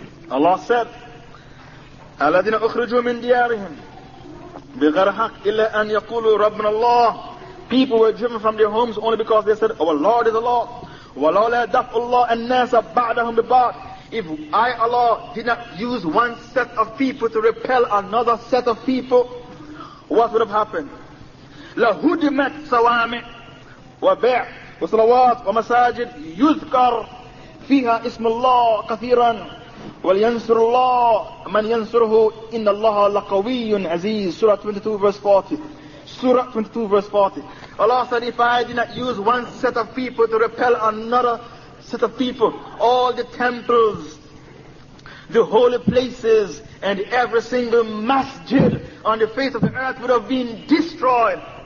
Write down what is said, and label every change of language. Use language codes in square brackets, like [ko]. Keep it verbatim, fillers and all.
[en] Allah said, [ar] الَّذِينَ أُخْرِجُوا مِنْ دِيَارِهِمْ بِغَيْرِ حَقٍّ إِلَّا أَنْ يَقُولُوا رَبُّنَا اللَّهُ. [en] People were driven from their homes only because they said, our Lord is Allah. [ar] وَلَوْلَا دَفْعُ اللَّهُ النَّاسَ بَعْدَهُم بِبَعْضٍ. [en] If I, Allah, did not use one set of people to repel another set of people, what would have happened? [ar] لَهُدِمَتْ صَوَامِعْ وَبِعْ وصلوات ومساجد يذكر فيها اسم الله كثيرا ولينصر الله من ينصره إن الله لقوي عزيز. [en] Surah twenty-two verse forty. Surah twenty-two verse forty. Allah said, if I did not use one set of people to repel another set of people, all the temples, the holy places, and every single masjid on the face of the earth would have been destroyed.